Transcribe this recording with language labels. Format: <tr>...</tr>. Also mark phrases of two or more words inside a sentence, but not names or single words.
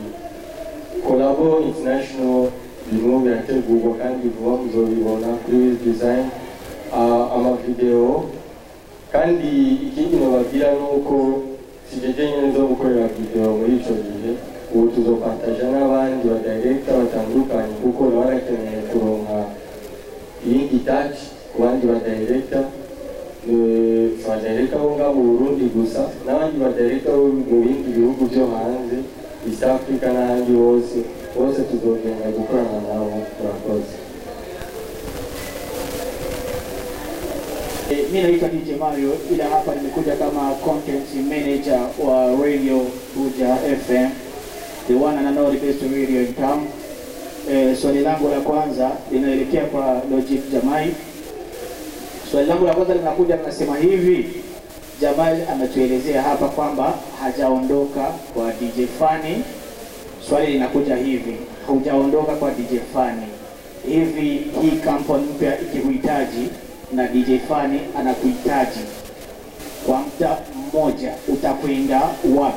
<rn>Kolabo international birimo birategurwa kandi vuba muzobibona kuri Wiz Design amavideo, kandi ikindi nababwira nuko sijeje nyene zo gukorera video muri ico gihe, ubu tuzopartaja n'abandi badirector batandukanye kuko barakeneye kuronka iyindi touch ku bandi badirector bo ngaho mu Burundi gusa n'abandi badirector mu bindi bihugu byo hanze, East Africa n'ahandi bose tuzogenda gukorana nabo. Murakoze.</rn> <sw>Mimi naitwa DJ Mario, ila hapa nimekuja kama</sw> <en>content manager</en> <sw>wa Radio Buja FM,</sw> <en>the one and only best radio in town.</en> <sw>Swali langu la kwanza linaelekea kwa Logic Jamal. Swali langu la kwanza linakuja linasema hivi, Jamal ametuelezea hapa kwamba hajaondoka kwa DJ Fani. Swali linakuja hivi, hujaondoka kwa DJ Fani, hivi hii kampuni mpya ikikuhitaji na DJ Fani anakuhitaji kwa muda mmoja, utakwenda wapi?</sw>